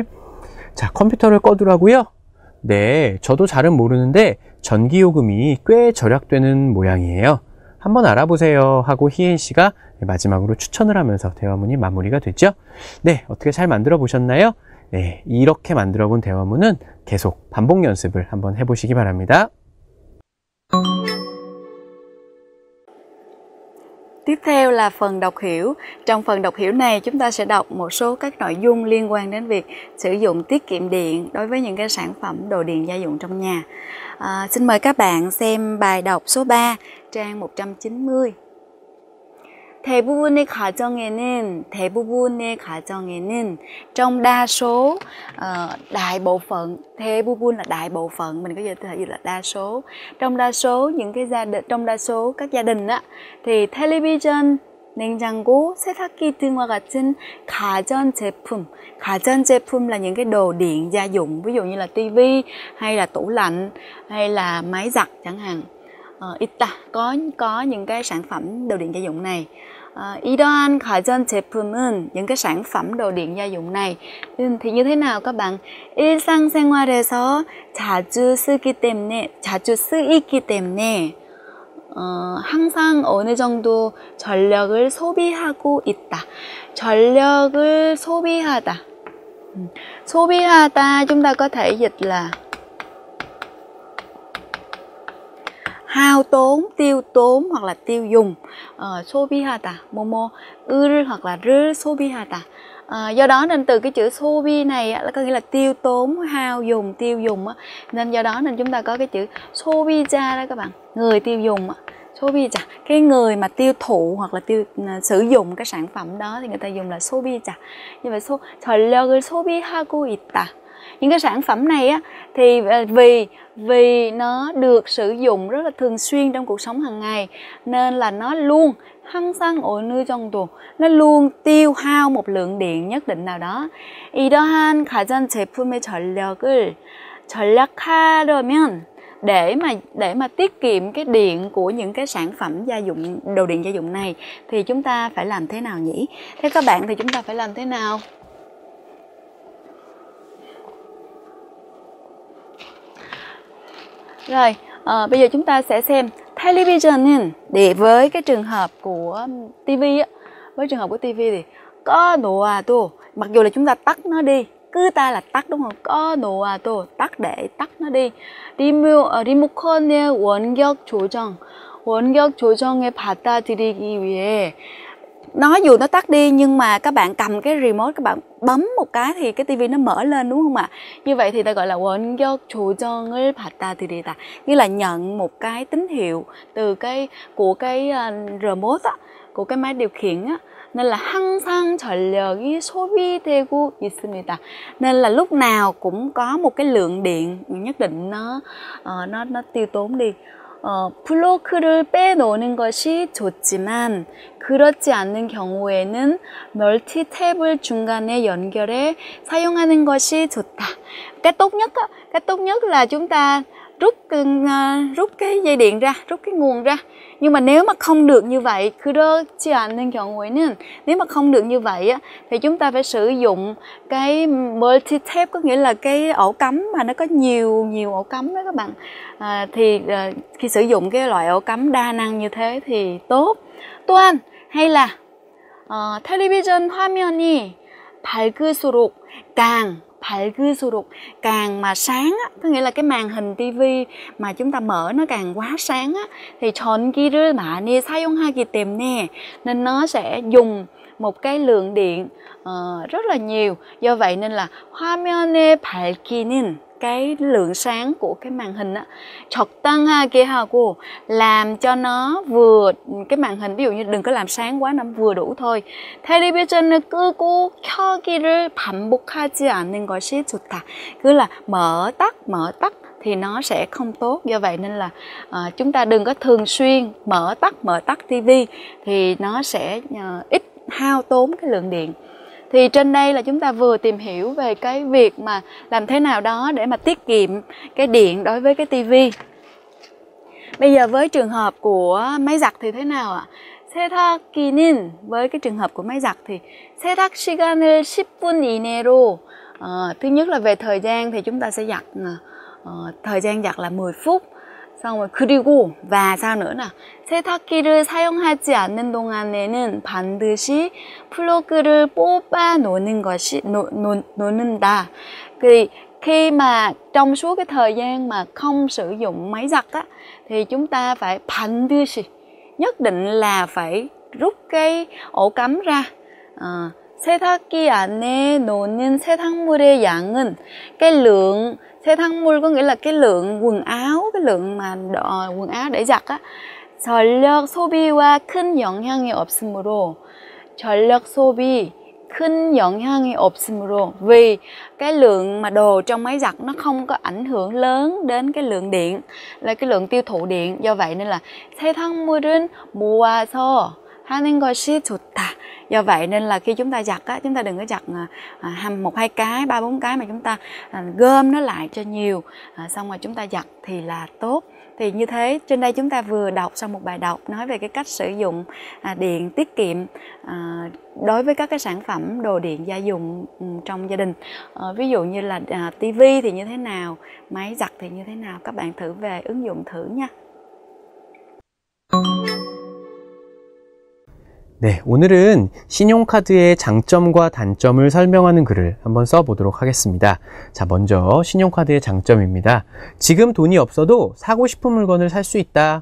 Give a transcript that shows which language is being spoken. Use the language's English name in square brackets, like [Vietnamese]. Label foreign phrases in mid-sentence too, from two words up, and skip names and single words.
[Korean] 자, 컴퓨터를 꺼두라고요? 네, 저도 잘은 모르는데 전기요금이 꽤 절약되는 모양이에요. 한번 알아보세요 하고 희엔 씨가 마지막으로 추천을 하면서 대화문이 마무리가 됐죠. 네, 어떻게 잘 만들어 보셨나요? 네, 이렇게 만들어 본 대화문은 계속 반복 연습을 한번 해보시기 바랍니다. [Vietnamese] Tiếp theo là phần đọc hiểu. Trong phần đọc hiểu này chúng ta sẽ đọc một số các nội dung liên quan đến việc sử dụng tiết kiệm điện đối với những cái sản phẩm đồ điện gia dụng trong nhà. Xin mời các bạn xem bài đọc số 3, trang 190. [Korean] 대부분의 가정에는 [Vietnamese] trong đa số, đại bộ phận, 대부분 là đại bộ phận, mình có thể dịch là đa số. Trong đa số những cái trong đa số các gia đình á, thì television, [Korean] 냉장고, 세탁기 등과 같은 가전제품 [Vietnamese] là những cái đồ điện gia dụng, ví dụ như là tivi hay là tủ lạnh hay là máy giặt chẳng hạn. Có những cái sản phẩm đồ điện gia dụng này. [Korean] 이러한 가전제품은 [Vietnamese] những cái sản phẩm đồ điện gia dụng này thì như thế nào các bạn? [Korean] 일상생활에서 자주 쓰이기 때문에 항상 어느 정도 전력을 소비하고 있다. 전력을 소비하다. [Vietnamese] 소비하다 chúng ta có thể dịch là hao tốn, tiêu tốn hoặc là tiêu dùng. [Korean] 소비하다, 을 [Vietnamese] hoặc là [Korean] 를 소비하다. [Vietnamese] Do đó nên từ cái chữ 소비 này là có nghĩa là tiêu tốn, hao dùng, tiêu dùng. Nên do đó nên chúng ta có cái chữ 소비자 đó các bạn, người tiêu dùng. 소비자, cái người mà tiêu thụ hoặc là sử dụng cái sản phẩm đó thì người ta dùng là 소비자. Như vậy [Korean] 전력을 소비하고 있다. [Vietnamese] Những cái sản phẩm này á thì vì nó được sử dụng rất là thường xuyên trong cuộc sống hàng ngày nên là nó luôn [Korean] 항상 어느 정도, [Vietnamese] nó luôn tiêu hao một lượng điện nhất định nào đó. [Korean] 이러한 가전제품의 전력을 절약하려면 [Vietnamese] để mà tiết kiệm cái điện của những cái sản phẩm gia dụng, đồ điện gia dụng này thì chúng ta phải làm thế nào nhỉ? Theo các bạn thì chúng ta phải làm thế nào? Rồi, bây giờ chúng ta sẽ xem television để với cái trường hợp của TV á, với trường hợp của TV thì có 놓아도, mặc dù là chúng ta tắt nó đi, cứ ta là tắt đúng không? có 놓아도, tắt để tắt nó đi. [Korean] 리모컨의 원격 조정을 받아들이기 위해, [Vietnamese] nó dù nó tắt đi nhưng mà các bạn cầm cái remote, các bạn bấm một cái thì cái tivi nó mở lên đúng không ạ? Như vậy thì ta gọi là [Korean] 원격 조정을 받아들이다, [Vietnamese] như là nhận một cái tín hiệu từ của cái remote á, của cái máy điều khiển á. Nên là [Korean] 항상 전력이 소비되고 있습니다. [Vietnamese] Nên là lúc nào cũng có một cái lượng điện nhất định nó tiêu tốn đi. [Korean] 플러그를 빼놓는 것이 좋지만 그렇지 않는 경우에는 멀티탭을 중간에 연결해 사용하는 것이 좋다. [Vietnamese] Cái tốt nhất là chúng ta rút cái dây điện ra, rút cái nguồn ra. Nhưng mà nếu mà không được như vậy, [Korean] 그렇지 않는 경우에는, [Vietnamese] nếu mà không được như vậy á, thì chúng ta phải sử dụng cái multi-tap, có nghĩa là cái ổ cắm mà nó có nhiều ổ cắm đó các bạn. Khi sử dụng cái loại ổ cắm đa năng như thế thì tốt. 또한 hay là television [Korean] 화면이 밝을수록 [Vietnamese] càng mà sáng á, có nghĩa là cái màn hình tivi mà chúng ta mở nó càng quá sáng á, thì [Korean] 전기를 많이 사용하기 때문에, [Vietnamese] nên nó sẽ dùng một cái lượng điện rất là nhiều. Do vậy nên là [Korean] 화면의 밝기는, [Vietnamese] cái lượng sáng của cái màn hình á, [Korean] 적당하게 하고, [Vietnamese] làm cho nó vừa, cái màn hình ví dụ như đừng có làm sáng quá, nó vừa đủ thôi. [Korean] 텔레비전을 끄고 켜기를 반복하지 않는 것이 좋다. [Vietnamese] cứ là mở tắt thì nó sẽ không tốt. Do vậy nên là chúng ta đừng có thường xuyên mở tắt tivi, thì nó sẽ ít hao tốn cái lượng điện. Thì trên đây là chúng ta vừa tìm hiểu về cái việc mà làm thế nào đó để mà tiết kiệm cái điện đối với cái tivi. Bây giờ với trường hợp của máy giặt thì thế nào ạ? 세탁기는, với cái trường hợp của máy giặt thì [Korean] 세탁 시간을 10분 이내로, [Vietnamese] thứ nhất là về thời gian thì chúng ta sẽ giặt, thời gian giặt là 10 phút. xong rồi 그리고 và sao nữa nào, [Korean] 세탁기를 사용하지 않는 동안에는 반드시 플러그를 뽑아 놓는다. [Vietnamese] Thì khi mà trong suốt cái thời gian mà không sử dụng máy giặt á, thì chúng ta phải 반드시, nhất định là phải rút cái ổ cắm ra. [Korean] 세탁기 안에 놓는 세탁물의 양은, [Vietnamese] cái lượng 세탁물 có nghĩa là cái lượng quần áo, cái lượng mà quần áo để giặt á. [Korean] 전력 소비와 큰 영향이 없으므로, 전력 소비 큰 영향이 없으므로, [Vietnamese] vì cái lượng mà đồ trong máy giặt nó không có ảnh hưởng lớn đến cái lượng điện, là cái lượng tiêu thụ điện. Do vậy nên là [Korean] 세탁물은 모아서 하는 것이 좋다. [Vietnamese] Do vậy nên là khi chúng ta giặt á, chúng ta đừng có giặt 1-2 cái, 3-4 cái, mà chúng ta gom nó lại cho nhiều, xong rồi chúng ta giặt thì là tốt. Thì như thế, trên đây chúng ta vừa đọc xong một bài đọc nói về cái cách sử dụng điện tiết kiệm đối với các cái sản phẩm đồ điện gia dụng trong gia đình. Ví dụ như là tivi thì như thế nào, máy giặt thì như thế nào, các bạn thử về ứng dụng thử nha. [Korean] 네, 오늘은 신용카드의 장점과 단점을 설명하는 글을 한번 써보도록 하겠습니다. 자, 먼저 신용카드의 장점입니다. 지금 돈이 없어도 사고 싶은 물건을 살 수 있다.